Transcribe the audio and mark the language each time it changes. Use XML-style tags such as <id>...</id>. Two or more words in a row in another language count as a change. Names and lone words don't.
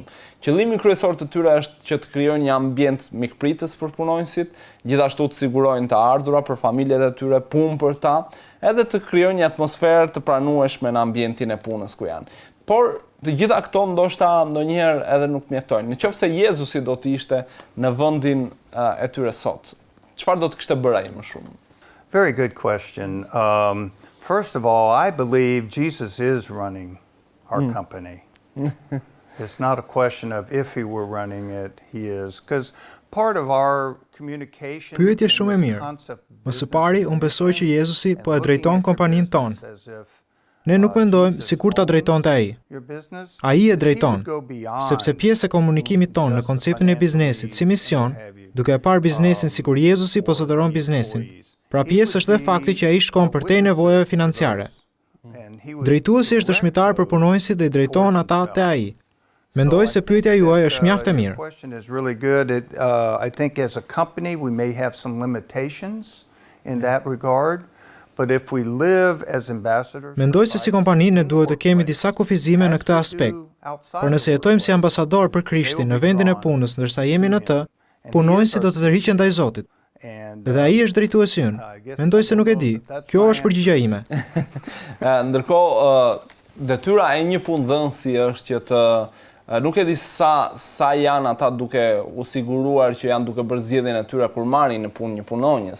<sq>Qëllimi kryesor të tyre është që të krijojnë një ambient mikpritës për punonjësit, gjithashtu të sigurojnë të ardhura për familjet e tyre, punë për ta, edhe të krijojnë një atmosferë të pranueshme në ambientin e punës ku janë. Por të gjitha këto ndoshta ndonjëherë edhe nuk mjaftojnë. Nëse Jezusi do të ishte në vendin e tyre sot, çfarë do të kishte bërë ai më shumë?</sq> <en>Very good question. First of all, I believe Jesus is running our company. It's not a question of if he were running it, he is. Because part of our communication...</en> <sq>Pyetje shumë e mirë. Më së pari, unë besoj që Jezusi po e drejton kompaninë tonë. Ne nuk mendojmë sikur ta drejtonte ai. Ai e drejton, sepse pjesë e komunikimit tonë në konceptin e biznesit si mision, duke e parë biznesin sikur Jezusi po zotëron biznesin. Pra pjesë është dhe fakti që ai shkon përtej nevojave financiare. Drejtuesi është dëshmitar për punonjësit dhe i drejton ata te ai. Mendoj se pyetja juaj është mjaft e mirë.</sq> <en>I think as a company we may have some limitations in that regard, but if we live as ambassadors...</en> <sq>Mendoj se si kompani ne duhet të kemi disa kufizime në këtë aspekt. Por nëse jetojmë si ambasador për Krishtin në vendin e punës ndërsa jemi në të, punonjësit do të tërhiqen ndaj Zotit. Dhe ai është drejtuesi ynë. Mendoj se nuk e di. Kjo është përgjigjja ime. Ndërkohë, detyra e një punëdhënësi është që të nuk e di sa janë ata duke u siguruar që janë duke bërë zgjedhjen e tyre kur marrin në punë një punonjës.</sq>